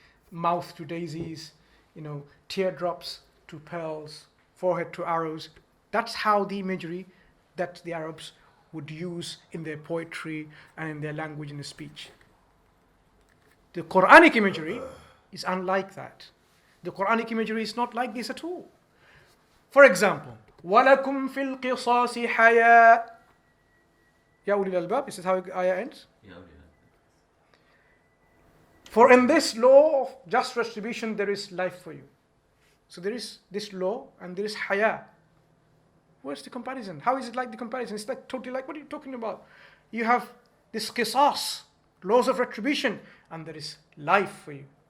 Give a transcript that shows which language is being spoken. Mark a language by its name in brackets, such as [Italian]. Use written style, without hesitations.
[English] Mouth to daisies, teardrops to pearls, forehead to arrows. That's how the imagery that the Arabs would use in their poetry and in their language and their speech. The Quranic imagery is unlike that. The Quranic imagery is not like this at all. For example, [Arabic] وَلَكُمْ فِي الْقِصَاصِ حَيَاءٌ. Ya ulil albab, [English] this is how the ayah ends. For in this law of just retribution, there is life for you. So there is this law and there is haya. Where's the comparison? How is it like the comparison? It's like totally like, what are you talking about? You have this qisas, laws of retribution, and there is life for you.